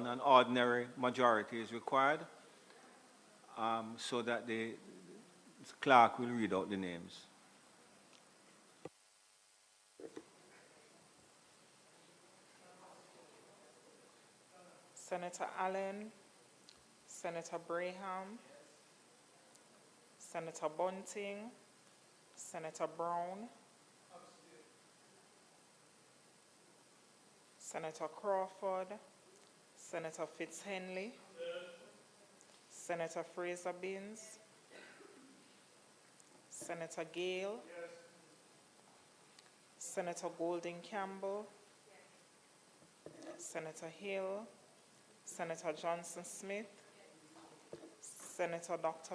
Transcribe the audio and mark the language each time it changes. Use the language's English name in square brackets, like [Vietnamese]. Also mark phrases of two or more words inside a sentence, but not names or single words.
[English] An ordinary majority is required, so that the clerk will read out the names. Senator Allen, Senator Braham, Senator Bunting, Senator Brown, Senator Crawford, Senator Fitzhenley, Senator Fraser Binns, Senator Gale, Senator Golding Campbell, Senator Hill, Senator Johnson Smith, Senator Dr.